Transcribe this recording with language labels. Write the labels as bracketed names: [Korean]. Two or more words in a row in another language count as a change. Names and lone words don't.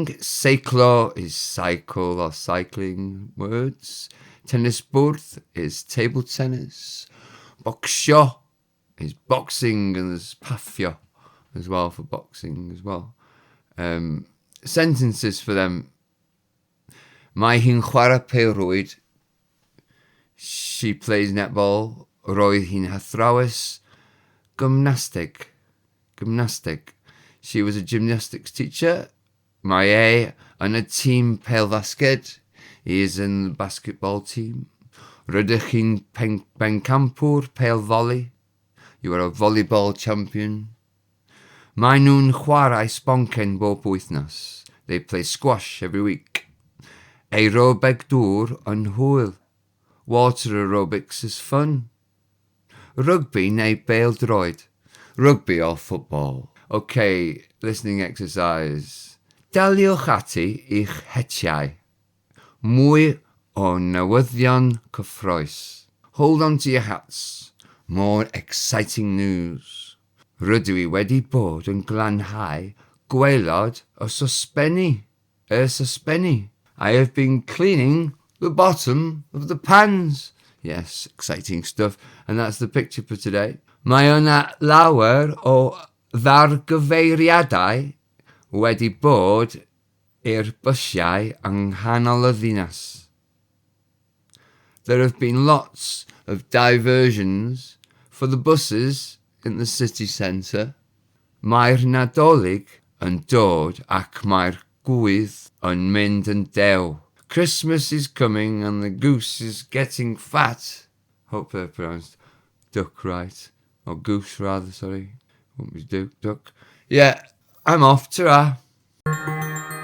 [English] Seiclo is cycle or cycling words. [Welsh] Tennis bwrdd [English] is table tennis. Bocsio is boxing, and there's pafio as well for boxing as well. Sentences for them. [Welsh] Mae hi'n chwarae pêl-rwyd. [English] She plays netball. [Welsh] Roedd hi'n athrawes gymnastig. [English] She was a gymnastics teacher. [Welsh] Mae yn y tîm pêl-fasged. [English] He is in the basketball team. [Welsh] Rydych chi'n bencampwr pêl-volley. [English] You are a volleyball champion. [Welsh] Mae nhw'n chwarae sponcen bob wythnos. [English] They play squash every week. [Welsh] Aerobeg dŵr yn hwyl. [English] Water aerobics is fun. [Welsh] Rugby neu bêl-droed. [English] Rugby or football. Okay, listening exercise. [Welsh] Daliwch ati i'ch hetiau. Mwy o newyddion cyffrous. [English] Hold on to your hats. More exciting news. [Welsh] Rydw I wedi bod yn glanhau gwaelod y sosbenni. [English] I have been cleaning the bottom of the pans. Yes, exciting stuff. And that's the picture for today. [Welsh] Mae yna lawer o ddargyfeiriadau wedi bod i'r bysiau yng nghanol y ddinas. [English] There have been lots of diversions for the buses in the city centre. [Welsh] Mae'r Nadolig yn dod ac mae'r gwydd yn mynd yn dew. [English] Christmas is coming and the goose is getting fat. Hope they're pronounced duck right. Or goose rather, sorry. Won't be duck. Yeah, I'm off. Ta-ra.